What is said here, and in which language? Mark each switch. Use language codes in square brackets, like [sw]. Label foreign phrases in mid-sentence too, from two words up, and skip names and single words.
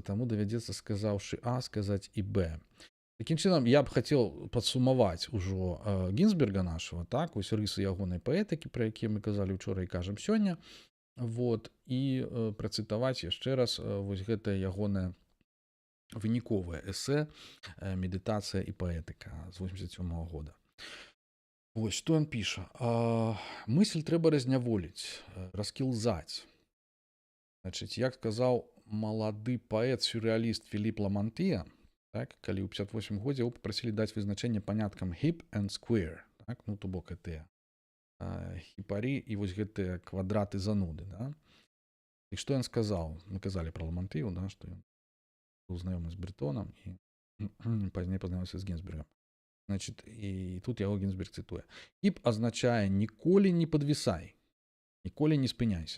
[be] Таму давядзецца, сказаўшы А, сказаць і Б. Такім чынам, я б хацеў падсумаваць ужо Гінзберга нашего, так, вось рысы ягонай паэтыкі, пра якія мы казалі учора і кажам сёння, вот, і працытаваць яшчэ раз вось гэтае ягонае выніковае эсэ «Медытацыя і паэтыка» з 87 года. Вось, што ён піша. Мысль трэба разняволіць, раскілзаць. Значыць, як сказаў малады паэт-сюррэаліст Філіп Ламантыя, так, калі ў 58 годзе яго папрасілі даць вызначэнне паняткам [en] hip and square, [be] так, ну, то бок гэтыя хіпары і вось гэтыя квадраты зануды, да. І што ён сказаў? Мы казалі пра Ламантыю, да, што ён быў знаёмы з Брэтонам і пазней пазнаёмся з Гінзбергам. Значит, і тут яго Гінзберг цытуе. Хіп азначае ніколі не падвісай, ніколі не спыняйся.